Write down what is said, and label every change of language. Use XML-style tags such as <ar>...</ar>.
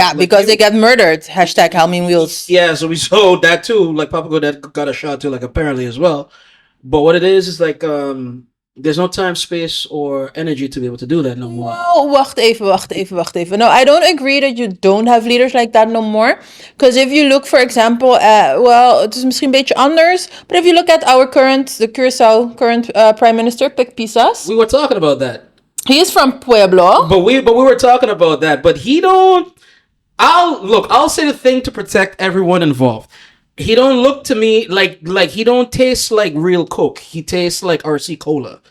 <en>because they get murdered. Hashtag Helming Wheels. Yeah, so we saw that too. Like Papa Godet got a shot too, like apparently as well. But what it is like there's no time, space, or energy to be able to do that no more.</en> <nl>Oh, wacht even.</nl> <en>No, I don't agree that you don't have leaders like that no more. Because if you look, for example,</en> <nl>het is misschien een beetje anders.</nl> <en>But if you look at the Curacao current Prime Minister, Pic Pisas. We were talking about that. He is from Pueblo. But we were talking about that. But he don't. I'll say the thing to protect everyone involved. He don't look to me like he don't taste like real Coke. He tastes like RC Cola.</en>